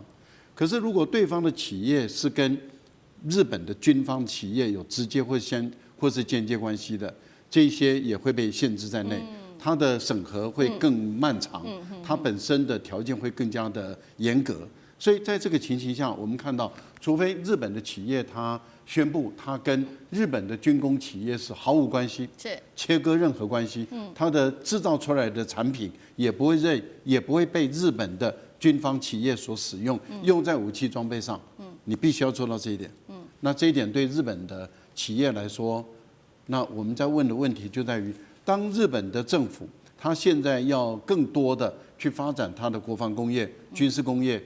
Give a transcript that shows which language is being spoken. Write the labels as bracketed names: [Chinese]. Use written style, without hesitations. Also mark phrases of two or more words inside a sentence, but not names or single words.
[Chinese] 可是，如果對方的企業是跟日本的軍方企業有直接或是間接關係的，這些也會被限制在內。它的審核會更漫長，它本身的條件會更加的嚴格。所以在這個情形下，我們看到，除非日本的企業它宣布它跟日本的軍工企業是毫無關係，是切割任何關係，它的製造出來的產品也不會被日本的軍方企業所使用，用在武器裝備上，你必須要做到這一點。那這一點對日本的企業來說，那我們在問的問題就在於，當日本的政府它現在要更多的去發展它的國防工業、軍事工業。